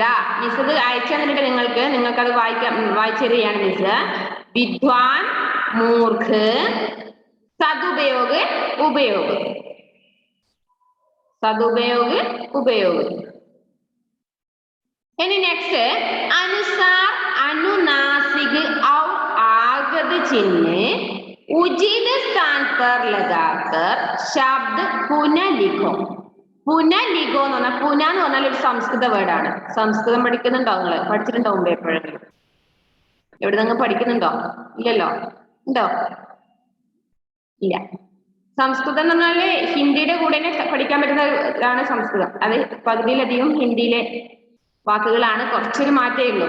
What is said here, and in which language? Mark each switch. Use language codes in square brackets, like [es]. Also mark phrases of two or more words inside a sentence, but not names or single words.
[ml] മിസ് അത് അയച്ചു തന്നിട്ട് നിങ്ങൾക്കത് വായിച്ചറിയാണ് മിസ്. [hi] विद्वान, मूर्ख. सदुपयोग, उपयोग. सदुपयोग, उपयोग. [ml] ഇനി നെക്സ്റ്റ്, അനുസാർ, [hi] अनुनासिक और आगत चिन्ह उचित स्थान पर लगाकर शब्द पुनः लिखो. पुनः लिखो [ml] എന്ന് പറഞ്ഞാൽ, പുന എന്ന് പറഞ്ഞാൽ ഒരു സംസ്കൃത വേർഡാണ്. സംസ്കൃതം പഠിക്കുന്നുണ്ടോ? നിങ്ങൾ പഠിച്ചിട്ടുണ്ടാവും എപ്പോഴെങ്കിലും. എവിടെ നിങ്ങൾ പഠിക്കുന്നുണ്ടോ? ഇല്ലല്ലോ. ഉണ്ടോ? ഇല്ല. സംസ്കൃതം എന്ന് പറഞ്ഞാല് ഹിന്ദിയുടെ കൂടെ പഠിക്കാൻ പറ്റുന്നതാണ് സംസ്കൃതം. അത് പകുതിയിലധികം ഹിന്ദിയിലെ വാക്കുകളാണ്, കുറച്ചൊരു മാറ്റേ ഉള്ളൂ.